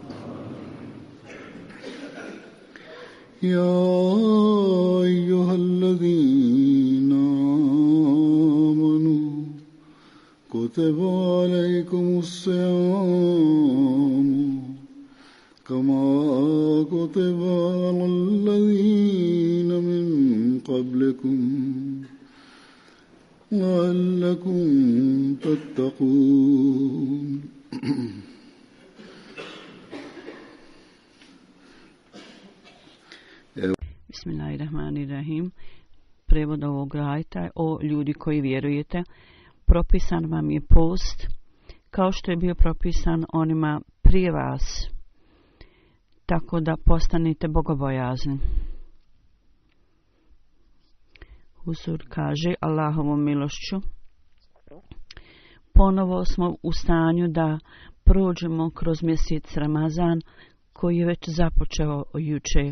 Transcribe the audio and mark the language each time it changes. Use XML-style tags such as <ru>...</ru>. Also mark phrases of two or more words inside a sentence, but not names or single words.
<ar>يا أيها الذين آمنوا كتب عليكم الصيام كما كتب على الذين من قبلكم لعلكم تتقون. Bismillahirrahmanirrahim.</ar> <bs>Prevod ovog ajeta: o ljudi koji vjerujete, propisan vam je post kao što je bio propisan onima prije vas, tako da postanete bogobojazni. Huzur kaže: Allahovom milošću ponovo smo u stanju da prođemo kroz mjesec Ramazan koji je već započeo juče.</bs>